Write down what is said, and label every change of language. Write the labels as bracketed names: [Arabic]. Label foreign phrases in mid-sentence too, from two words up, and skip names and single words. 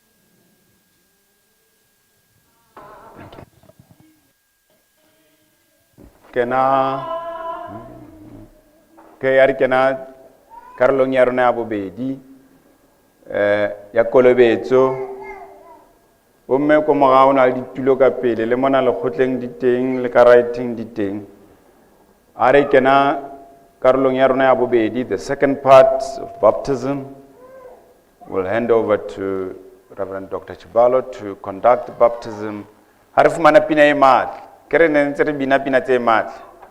[Southern Sotho] Ari kena karolong ya rona ya bobedi ya kolobetso. Bomme ko morao na le ditulo ka pele, le mona lekgotleng di teng le ka writing di teng. Ari kena karolong ya rona ya bobedi, [English] the second part of baptism. We'll hand over to Reverend Dr. Chibalo to conduct the baptism. [Southern Sotho] Ha re fumana pina e matla, ke re ne ntse re bina pina tse matla.